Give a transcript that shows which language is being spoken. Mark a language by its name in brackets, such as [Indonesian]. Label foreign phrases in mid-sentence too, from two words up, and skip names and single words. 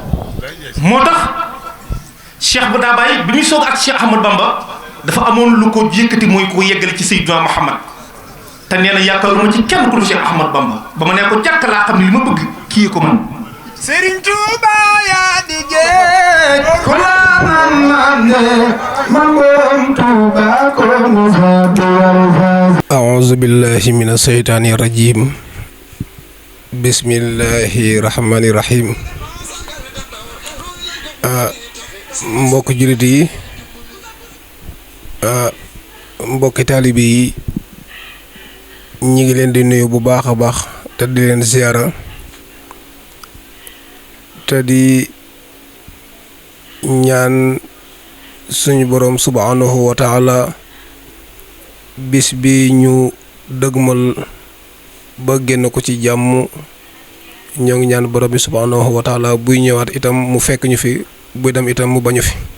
[Wolof] moo tax Cheikh bu Dabaye bi muy soog ak Cheikh Ahmadou Bamba dafa amoon lu ko yëkkati mooy ko yeggale ci Seydina Muhammad te nee na yaakaaruma ci kenn ku dul Cheikh Ahmadou Bamba ba ma ne ko jàkk laa xam ne li ma bëgg kii ko man. Serigne Touba yaa di géej ku la man Touba ko [Arabic] أعوذ بالله من الشيطان الرجيم بسم الله الرحمن الرحيم [Wolof] mbokk jullit yi mbokki taalibe yi ñi ngi leen di nuyu bu baax a baax te di leen ziyaara te di ñaan suñu boroom [Arabic] سبحانه وتعالى [Wolof] bis bi ñu dëgmal ba génn ko ci jàmm ñoo ngi ñaan borom bi subhanahu wa taala buy ñëwaat itam mu fekk ñu fi buy dem itam mu bañu fi